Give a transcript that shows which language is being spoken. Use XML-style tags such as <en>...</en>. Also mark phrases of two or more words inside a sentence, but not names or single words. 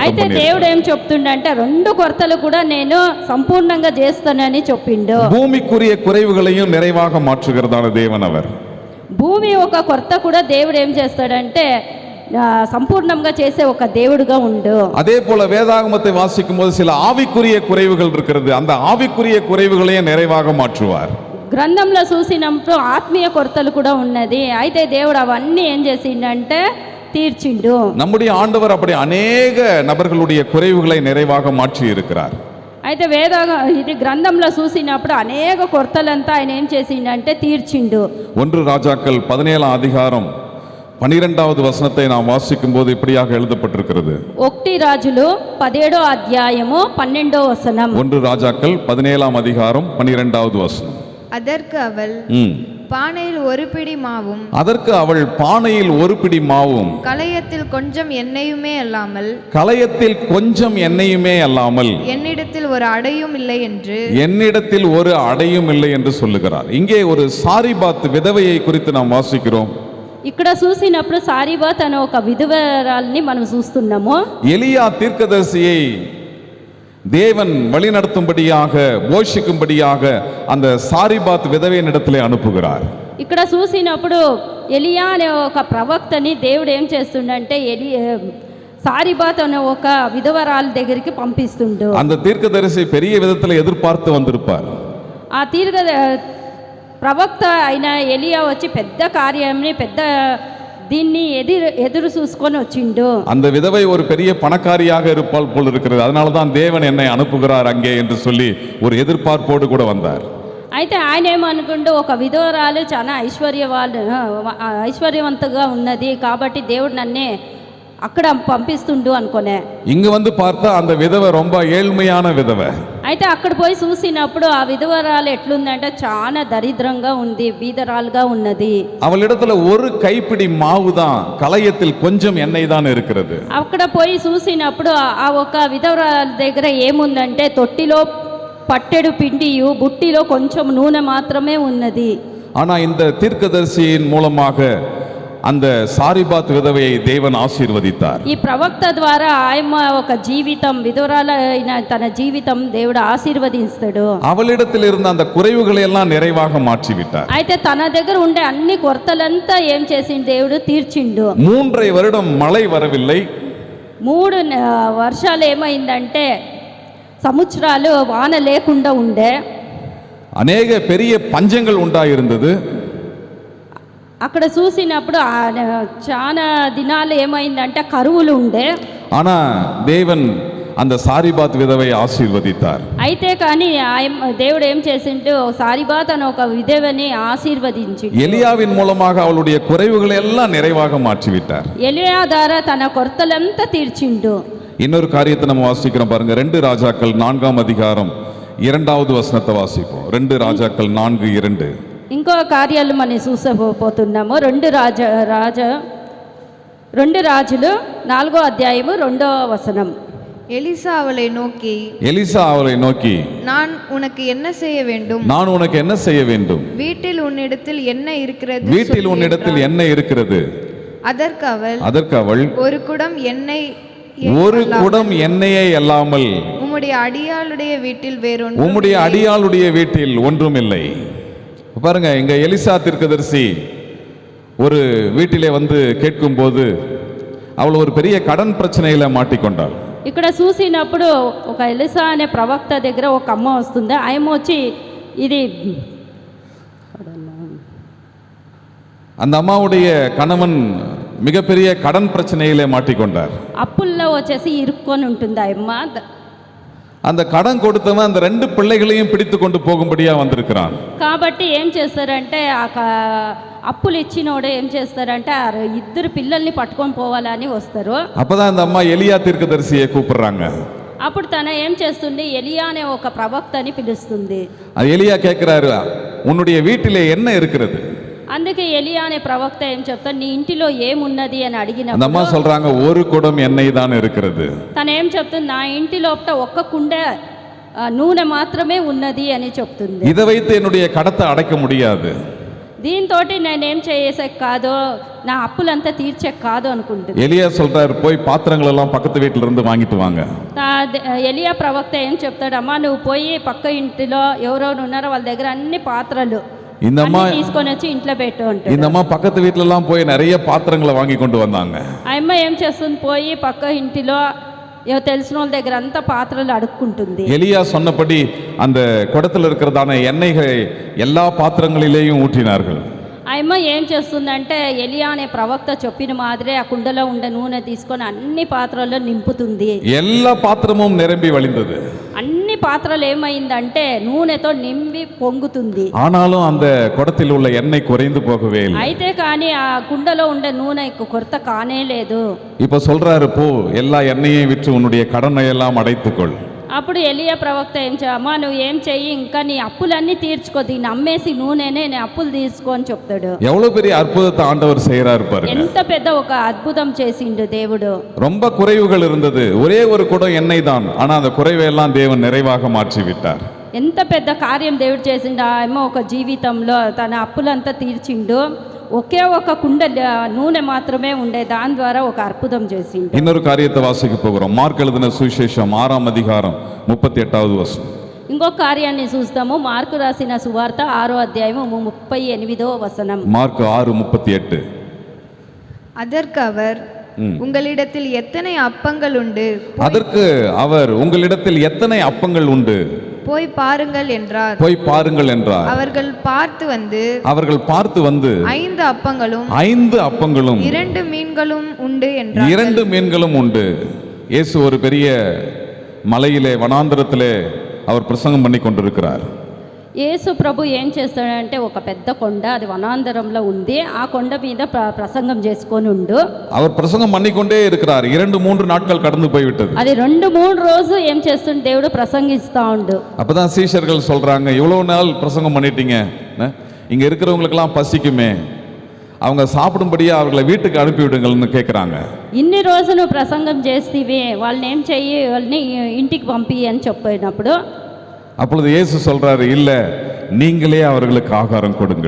<te>అయితే</te> <ta>பண்ணினார்.</ta> <te>దేవుడు ఏం చెప్తుండంటే 2 కొరతలు కూడా నేను సంపూర్ణంగా చేస్తానని చెప్పిండు.</te> <ta>பூமிக்குரிய குறைவுகளையும் நிறைவாக மாற்றுகிறதான தேவன் அவர்.</ta> <te>భూమి ఒక కొరత కూడా దేవుడు ఏం చేస్తాడంటే సంపూర్ణంగా చేసే ఒక దేవుడుగా ఉండు.</te> <ta>அதே போல வேதாகமத்தை வாசிக்கும் போது சில ஆவிக்குரிய குறைவுகள் இருக்கிறது. அந்த ஆவிக்குரிய குறைவுகளையும் நிறைவாக மாற்றுவார்.</ta> <te>గ్రంథంలో చూసినప్పుడు ఆత్మీయ కొరతలు కూడా ఉన్నది. అయితే దేవుడు అవన్నీ ఏం చేసిండంటే తీర్చిండు.</te> <ta>நம்முடைய ஆண்டவர் அப்படி அநேக நபர்களுடைய குறைவுகளை நிறைவாக மாற்றி இருக்கிறார்.</ta> <te>అయితే ఇది గ్రంథంలో చూసినప్పుడు అనేక కొరతలంతా ఆయన ఏం చేసిండంటే తీర్చిండు.</te> <ta>1 ராஜாக்கள் 17ஆம் அதிகாரம் 12வது வசனத்தை நாம் வாசிக்கும் போது இப்படியாக எழுதப்பட்டிருக்கிறது.</ta> <te>1 రాజులు 17వ అధ్యాయము 12వ వచనం.</te> <ta>1 ராஜாக்கள் 17ஆம் அதிகாரம் 12வது வசனம். அதற்கு அவள் பானையில் ஒரு பிடி மாவும், அதற்கு அவள் பானையில் ஒரு பிடி மாவும், கலயத்தில் கொஞ்சம் எண்ணெயுமே அல்லாமல், கலயத்தில் கொஞ்சம் எண்ணெயுமே அல்லாமல், என்னிடத்தில் ஒரு அடையும் இல்லை என்று, என்னிடத்தில் ஒரு அடையும் இல்லை என்று சொல்லுகிறார். இங்கே ஒரு சாரிபாத் விதவையை குறித்து நாம் வாசிக்கிறோம்.</ta> <te>ఇక్కడ చూసినప్పుడు సారీబాత్ అనే ఒక విధవరాల్ని మనం చూస్తున్నాము.</te> <ta>எலியா தீர்க்கதரிசியை தேவன் வழிநடத்தும்படியாக, போஷிக்கும்படியாக அந்த சாரிபாத் விதவையின் இடத்திலே அனுப்புகிறார்.</ta> <te>ఇక్కడ చూసినప్పుడు ఎలియా అనే ఒక ప్రవక్తని దేవుడు ఏం చేస్తుండంటే సారీబాత్ అనే ఒక విధవరాల దగ్గరికి పంపిస్తుండు.</te> <ta>அந்த தீர்க்கதரிசி பெரிய விதத்தில் எதிர்பார்த்து வந்திருப்பார்.</ta> <te>ఆ ప్రవక్త అయిన ఎలియా వచ్చి పెద్ద కార్యాన్ని, పెద్ద దీన్ని ఎదురు చూసుకొని వచ్చిండు.</te> <ta>அந்த விதவை ஒரு பெரிய பணக்காரியாக இருப்பால் போல் இருக்கிறது. அதனால தான் தேவன் என்னை அனுப்புகிறார் அங்கே என்று சொல்லி ஒரு எதிர்பார்ப்போடு கூட வந்தார்.</ta> <te>అయితే ఆయన ఏమనుకుంటూ ఒక విధవరాలు చాలా ఐశ్వర్యవంతంగా ఉన్నది కాబట్టి దేవుడు నన్నే అక్కడ పంపిస్తుండు అనుకునే.</te> <ta>இங்க வந்து பார்த்தா அந்த விதவை ரொம்ப ஏழ்மையான விதவை.</ta> <te>అయితే అక్కడ పోయి చూసినప్పుడు ఆ విధవరాలు ఎట్లుందంటే చాలా దరిద్రంగా ఉంది, బీదరాలుగా ఉన్నది.</te> <ta>அவளிடத்துல ஒரு கைப்பிடி மாவு தான், கலயத்தில் கொஞ்சம் எண்ணெய் தான் இருக்கிறது.</ta> <te>అక్కడ పోయి చూసినప్పుడు ఆ ఒక విధవరాలు దగ్గర ఏముందంటే తొట్టిలో పట్టెడు పిండియు బుట్టిలో కొంచెం నూనె మాత్రమే ఉన్నది.</te> <ta>ஆனா இந்த தீர்க்கதரிசியின் மூலமாக அந்த சாரிபாத் விதவையை தேவன் ஆசீர்வதித்தார்.</ta> <te>ఈ ప్రవక్త ద్వారా ఆయమ్మ ఒక జీవితం, విధవరాలైన తన జీవితం దేవుడు ఆశీర్వదిస్తాడు.</te> <ta>அவளிடத்தில் இருந்த அந்த குறைவுகளை எல்லாம் நிறைவாக மாற்றி விட்டார்.</ta> <te>అయితే తన దగ్గర ఉండే అన్ని కొరతలంతా ఏం చేసిండు దేవుడు తీర్చిండు.</te> <ta>3 வருடம் மழை வரவில்லை.</ta> <te>3 వర్షాలు ఏమైందంటే సంవత్సరాలు వాన లేకుండా ఉండే.</te> <ta>அநேக பெரிய பஞ்சங்கள் உண்டாயிருந்தது.</ta> <te>అక్కడ చూసినప్పుడు చాలా దినాలు ఏమైందంటే కరువులు ఉండే.</te> <ta>ஆனா தேவன் அந்த சாரிபாத் விதவை ஆசீர்வதித்தார்.</ta> <te>అయితే కానీ దేవుడు ఏం చేసిండు, సారిబాత్ అనే ఒక విధవని ఆశీర్వదించి</te> <ta>எலியாவின் மூலமாக அவளுடைய குறைவுகளை எல்லாம் நிறைவாக மாற்றி விட்டார்.</ta> <te>ఎలియా ద్వారా తన కొరతలంతా తీర్చిండు.</te> <ta>இன்னொரு காரியத்தை நம்ம வாசிக்கிறோம் பாருங்க. 2 ராஜாக்கள் 4ஆம் அதிகாரம் 2வது வசனத்தை வாசிப்போம். 2 ராஜாக்கள் 4:2.</ta> <te>ఇంకో కార్యాలు మనం చూసపోతున్నాము. 2 రాజులు 4వ అధ్యాయము 2వ వచనం.</te> <ta>எலிசா அவளை நோக்கி நான் உனக்கு என்ன செய்ய வேண்டும்? நான் உனக்கு என்ன செய்ய வேண்டும்? வீட்டில் உன்னிடத்தில் என்ன இருக்கிறது? வீட்டில் உன்னிடத்தில் என்ன இருக்கிறது? அதற்கு அவள் ஒரு குடம் எண்ணெயை அல்லாமல் உம்முடைய அடியாளுடைய வீட்டில் ஒன்றும் இல்லை. பாருங்க, இங்க எலிசா தீர்க்கதரிசி ஒரு வீட்டிலே வந்து கேட்கும்போது அவள் ஒரு பெரிய கடன் பிரச்சனையில மாட்டிக்கொண்டாள்.</ta> <te>ఇక్కడ చూసినప్పుడు ఒక ఎలిసా అనే ప్రవక్త దగ్గర ఒక అమ్మ వస్తుంది. ఆయమ్మ వచ్చి ఇది</te> <ta>அந்த அம்மாவுடைய கணவன் மிகப்பெரிய கடன் பிரச்சனையிலே மாட்டிக்கொண்டார்.</ta> <te>అప్పుల్లో వచ్చేసి ఇరుక్కొని ఉంటుంది ఆ అమ్మ.</te> <ta>அந்த கடன் கொடுத்தவன் அந்த 2 பிள்ளைகளையும் பிடித்து கொண்டு போகும்படியா வந்திருக்கிறான்.</ta> <te>కాబట్టి ఏం చేస్తారంటే అప్పులు ఇచ్చినోడు ఏం చేస్తారంటే 2 పిల్లల్ని పట్టుకొని పోవాలని వస్తారు.</te> <ta>அப்பதான் அந்த அம்மா எலியா தீர்க்கதரிசியை கூப்பிடுறாங்க.</ta> <te>అప్పుడు తన ఏం చేస్తుంది, ఎలియా అనే ఒక ప్రవక్తని పిలుస్తుంది.</te> <ta>எலியா கேட்கிறாரு, உன்னுடைய வீட்டிலே என்ன இருக்கிறது?</ta> <te>అందుకే ఎలియా అనే ప్రవక్త ఏం చెప్తాడు, నీ ఇంటిలో ఏమున్నది అని అడిగినప్పుడు</te> <ta>அந்த அம்மா சொல்றாங்க, ஒரு குடம் எண்ணெய் தான் இருக்கிறது.</ta> <te>తను ఏం చెప్తుంది, నా ఇంటి లోపల ఒక్క కుండ నూనె మాత్రమే ఉన్నది అని చెప్తుంది.</te> <ta>இதை வைத்து என்னுடைய கடத்தை அடைக்க முடியாது.</ta> <te>దీంతో నేనేం చేసే కాదు, నా అప్పులంతా తీర్చే కాదు అనుకుంటుంది.</te> <ta>எலியா சொல்றாரு, போய் பாத்திரங்கள் எல்லாம் பக்கத்து வீட்டுல இருந்து வாங்கிட்டு வாங்க.</ta> <te>ఎలియా ప్రవక్త ఏం చెప్తాడు, అమ్మా నువ్వు పోయి పక్క ఇంటిలో ఎవరెవరు ఉన్నారో వాళ్ళ దగ్గర అన్ని పాత్రలు</te> <ta>இந்த அம்மா</ta> <te>తీసుకొని వచ్చి ఇంట్లో పెట్టు అంటాడు.</te> <ta>இந்த அம்மா பக்கத்து வீட்டுல எல்லாம் போய் நிறைய பாத்திரங்களை வாங்கி கொண்டு வந்தாங்க.</ta> <te>ఆ అమ్మ ఏం చేస్తుంది, పోయి పక్క ఇంటిలో తెలిసిన వాళ్ళ దగ్గర అంతా పాత్రలు అడుక్కుంటుంది.</te> <ta>எலியா சொன்னபடி அந்த குடத்துல இருக்கிறதான எண்ணெய்களை எல்லா பாத்திரங்களிலேயும் ஊற்றினார்கள்.</ta> <te>ఆ అమ్మ ఏం చేస్తుందంటే ఎలియా అనే ప్రవక్త చెప్పిన మాదిరే ఆ కుండలో ఉండే నూనె తీసుకొని అన్ని పాత్రల్లో నింపుతుంది.</te> <ta>எல்லா பாத்திரமும் நிரம்பி வழிந்தது.</ta> <te>అన్ని పాత్రలు ఏమైందంటే నూనెతో నింపి పొంగుతుంది.</te> <ta>ஆனாலும் அந்த குடத்தில் உள்ள எண்ணெய் குறைந்து போகவே இல்லை.</ta> <te>అయితే కానీ ఆ కుండలో ఉండే నూనె కొరత కానే లేదు.</te> <ta>இப்ப சொல்றாரு, போ எல்லா எண்ணெயையும் விற்று உன்னுடைய கடனை எல்லாம் அடைத்துக்கொள்.</ta> <te>అప్పుడు ఎలియా ప్రవక్త ఏం అమ్మా నువ్వు ఏం చెయ్యి, ఇంకా నీ అప్పులన్నీ తీర్చుకో, దీన్ని అమ్మేసి నూనెనే నీ అప్పులు తీర్చుకో అని చెప్తాడు.</te> <ta>எவ்வளவு பெரிய அற்புதத்தை ஆண்டவர் செய்யறாரு பாருங்க.</ta> <te>ఎంత పెద్ద ఒక అద్భుతం చేసిండు దేవుడు.</te> <ta>ரொம்ப குறைவுகள் இருந்தது, ஒரே ஒரு குடம் எண்ணெய் தான், ஆனா அந்த குறைவை எல்லாம் தேவன் நிறைவாக மாற்றி விட்டார்.</ta> <te>ఎంత పెద్ద కార్యం దేవుడు చేసిండు. ఆ అమ్మ ఒక జీవితంలో తన అప్పులంతా తీర్చిండు. ఒకే ఒక కుండ నూనె మాత్రమే ఉండే, దాని ద్వారా ఒక అద్భుతం చేసిండు.</te> <ta>இன்னொரு காரியத்தை வாசிக்க போகிறோம். மார்க் எழுதின சுவிசேஷம் 6ஆம் அதிகாரம் 38வது வசனம்.</ta> <te>ఇంకొక కార్యాన్ని చూస్తాము. మార్కు రాసిన సువార్త 6వ అధ్యాయము 38వ వచనం. మార్క్ 6:38.</te> <ta>அதற்கு அவர் உங்களிடத்தில் எத்தனை அப்பங்கள் உண்டு? அதற்கு அவர் உங்களிடத்தில் எத்தனை அப்பங்கள் உண்டு? போய் பாருங்கள் என்றார். அவர்கள் பார்த்து வந்து 5 அப்பங்களும் 2 மீன்களும் உண்டு என்றார். 2 மீன்களும் உண்டு. இயேசு ஒரு பெரிய மலையிலே வனாந்தரத்திலே அவர் பிரசங்கம் பண்ணி கொண்டிருக்கிறார்.</ta> <te>యేసు ప్రభు ఏం చేస్తాడంటే ఒక పెద్ద కొండ, అది వనాంతరంలో ఉంది. ఆ కొండ మీద ప్రసంగం చేసుకొని ఉండు.</te> <ta>அவர் பிரசங்கம் பண்ணிக்கொண்டே இருக்கிறார். 2-3 நாட்கள் கடந்து போய்விட்டது.</ta> <te>అది 2-3 రోజు ఏం చేస్తుండే దేవుడు ప్రసంగిస్తా ఉండు.</te> <ta>அப்பதான் சீஷர்கள் சொல்றாங்க, இவ்வளவு நாள் பிரசங்கம் பண்ணிட்டீங்க, இங்க இருக்கிறவங்களுக்கெல்லாம் பசிக்குமே, அவங்க சாப்பிடும்படியா அவர்களை வீட்டுக்கு அனுப்பி விடுங்கள்னு கேட்குறாங்க.</ta> <te>ఇన్ని రోజులు ప్రసంగం చేస్తీవి, వాళ్ళని ఏం చెయ్యి, వాళ్ళని ఇంటికి పంపి అని చెప్పినప్పుడు</te> <ta>அப்பொழுது இயேசு சொல்றாரு, இல்ல நீங்களே அவர்களுக்கு ஆகாரம் கொடுங்கள்.</ta>